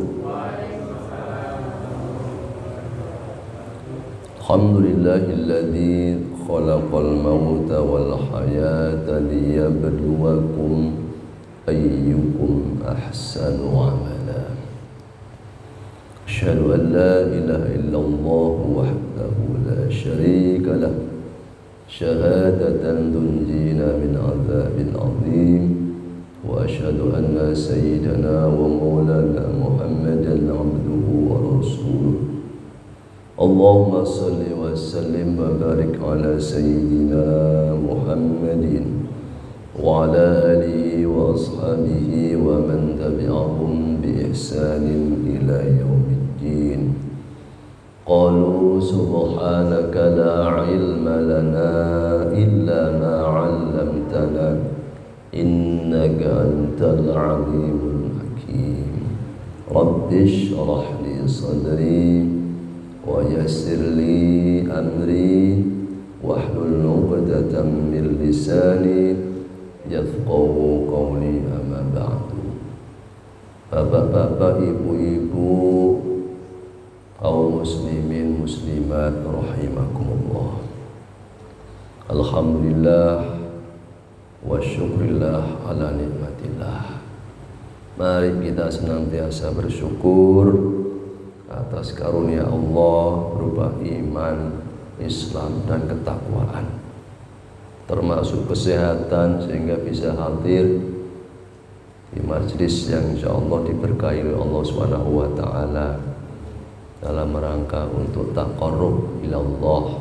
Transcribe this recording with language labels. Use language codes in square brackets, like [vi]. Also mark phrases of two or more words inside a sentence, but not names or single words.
[ar] الحمد لله الذي خلق الموت والحياة ليبلوكم أيكم أحسن عملا. أشهد أن لا إله إلا الله وحده لا شريك له، شهادة تنجينا من عذاب عظيم، وأشهد أن سيدنا ومولانا محمدا عبده ورسوله. اللهم صل وسلم وبارك على سيدنا محمد وعلى آله وأصحابه ومن تبعهم بإحسان إلى يوم الدين. قالوا سبحانك لا علم لنا إلا ما علمتنا إنك أنت العليم الحكيم. رب اشرح لي صدري ويسر لي أمري واحلل عقدة من لساني يفقهوا قولي، أما بعد. [id] Bapak-bapak, ibu-ibu, kaum muslimin muslimat rahimakumullah. [ar] الحمد لله والشكر لله على نعمة الله. [id] Mari kita senantiasa bersyukur atas karunia Allah berupa iman, Islam dan ketakwaan, termasuk kesehatan sehingga bisa hadir di majlis yang insyaallah diberkahi oleh Allah [ar] سبحانه وتعالى [id] dalam rangka untuk [ar] تقرب إلى الله,